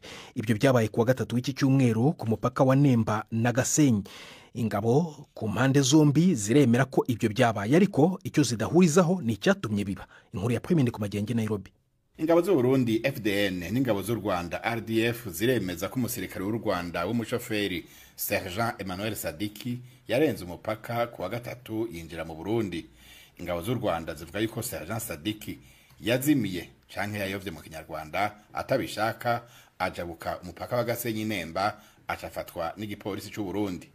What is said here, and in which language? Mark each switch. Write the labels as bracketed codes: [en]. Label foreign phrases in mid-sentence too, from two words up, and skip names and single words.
[rw] Ibyo byabaye kuwa gatatu w'iki cyumweru ku mupaka wa Nemba na Gasenyi. Ingabo ku mpande zombi ziremera ko ibyo byabaye, ariko icyo zidahurizaho ni icyatumye biba. Inkuru ya Premindi ku Magenge, Nairobi. Ingabo z'u Burundi FDN n'ingabo z'u Rwanda RDF ziremeza ko umusirikare w'u Rwanda w'umushoferi Sergeant Emmanuel Sadiki yarenze umupaka kuwa gatatu yinjira mu Burundi. [rn] Ingabo z'u Rwanda zivuga yuko Sergeant Sadiki yazimiye canke yayovye mu Kinyarwanda atabishaka ajabuka umupaka wa Gasenyi Nemba acafatwa n'igipolisi cy'u Burundi.